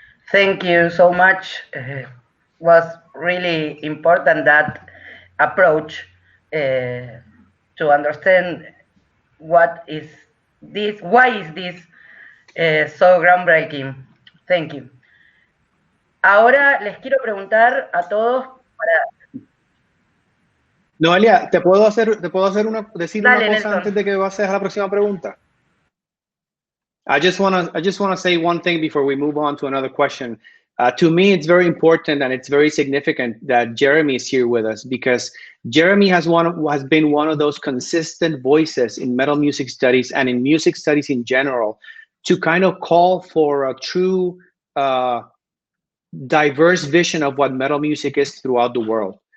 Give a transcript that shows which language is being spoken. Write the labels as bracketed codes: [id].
[en] Thank you so much. Was really important, that approach to understand what is this, why is this so groundbreaking. Thank you. [es] Ahora les quiero preguntar a todos para... Noelia, ¿te puedo decir una cosa Nelson, antes de que pases a la próxima pregunta? [en] I just want to say one thing before we move on to another question. To me, it's very important and it's very significant that Jeremy is here with us, because Jeremy has been one of those consistent voices in metal music studies and in music studies in general to kind of call for a true diverse vision of what metal music is throughout the world.